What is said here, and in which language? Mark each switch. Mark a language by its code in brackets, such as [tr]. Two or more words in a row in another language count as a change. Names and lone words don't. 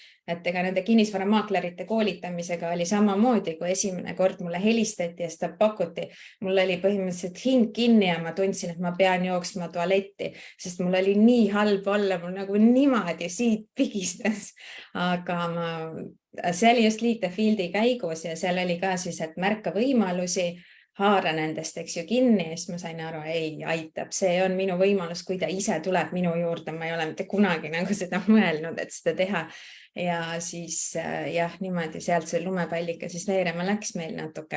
[et] et ega nende kinnisvaramaaklerite koolitamisega oli samamoodi, kui esimene kord mulle helistati ja seda pakuti. Mul oli põhimõtteliselt hing kinni ja ma tundsin, et ma pean jooksma tualetti, sest mul oli nii halb olla, mul nagu niimoodi siit pigistas. Aga see oli just Lead the Field'i käigus ja seal oli ka siis, et märka võimalusi, haara nendest, eks ju, kinni, ja siis ma sain aru, ei, aitab, see on minu võimalus, kui ta ise tuleb minu juurde, ma ei ole mitte kunagi nagu seda mõelnud, et seda teha. Ja siis jah, niimoodi sealt see lumepallika siis veerema läks meil natuke.